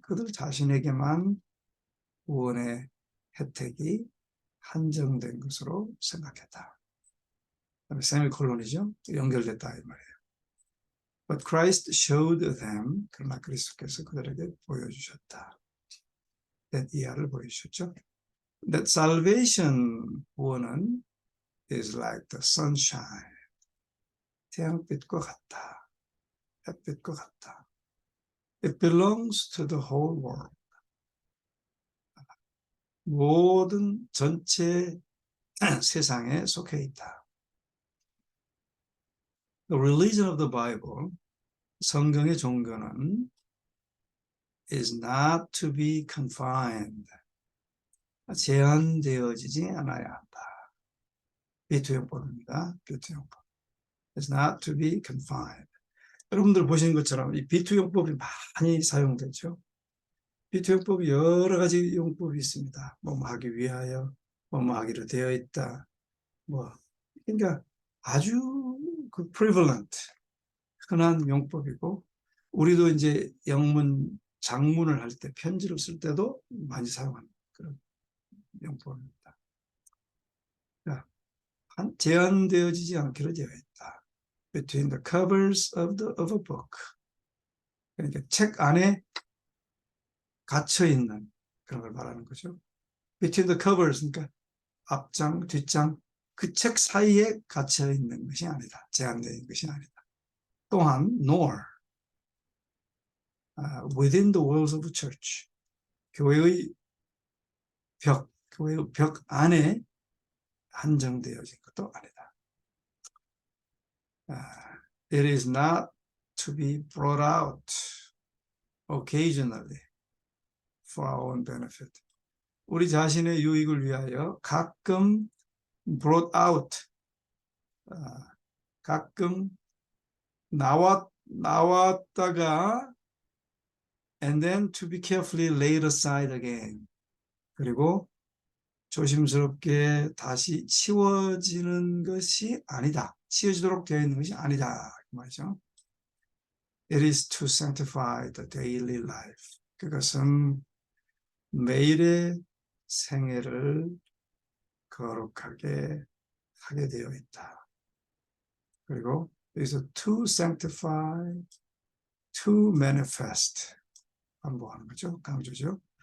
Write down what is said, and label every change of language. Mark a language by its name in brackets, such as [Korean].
[Korean] 그들 자신에게만 구원의 혜택이 한정된 것으로 생각했다. 세미콜론이죠. 연결됐다 이 말이에요. [English] But Christ showed them, [Korean] 그러나 그리스도께서 그들에게 보여주셨다. that 이하를 보여주셨죠. [English] That salvation, [Korean] 구원은 [English] is like the sunshine, [Korean] 태양빛과 같다. 햇빛과 같다. [English] It belongs to the whole world. [Korean] 모든 전체 세상에 속해 있다. [English] The religion of the Bible, [Korean] 성경의 종교는 [English] is not to be confined. [Korean] 제한되어지지 않아야 한다. 비투용법입니다. 비투용법. [English] It's not to be confined. [Korean] 여러분들 보시는 것처럼 이 비투용법이 많이 사용되죠. 비투용법이 여러 가지 용법이 있습니다. 뭐 하기 위하여, 뭐 하기로 되어 있다. 그러니까 아주 그 prevalent, 흔한 용법이고, 우리도 이제 영문, 장문을 할 때, 편지를 쓸 때도 많이 사용하는 그런 용법입니다. 제한되어지지 않기로 되어 있다. [English] Between the covers of a book. [Korean] 그러니까 책 안에 갇혀 있는 그런 걸 말하는 거죠. [English] Between the covers, [Korean] 그러니까 앞장, 뒷장, 그 책 사이에 갇혀 있는 것이 아니다. 제한되어 있는 것이 아니다. 또한 [English] nor within the walls of church. [Korean] 교회의 벽 안에 한정되어진 것도 아니다. [English] It is not to be brought out occasionally for our own benefit. [Korean] 우리 자신의 유익을 위하여 가끔 [English] brought out, [Korean] 가끔 나왔다가 [English] and then to be carefully laid aside again. [Korean] 그리고 조심스럽게 다시 치워지는 것이 아니다. 치워지도록 되어 있는 것이 아니다. 그 말이죠. [English] It is to sanctify the daily life. [Korean] 그것은 매일의 생애를 거룩하게 하게 되어 있다. 그리고 여기서 [English] to sanctify, to manifest [Korean] 반복하는 거죠. 강조죠.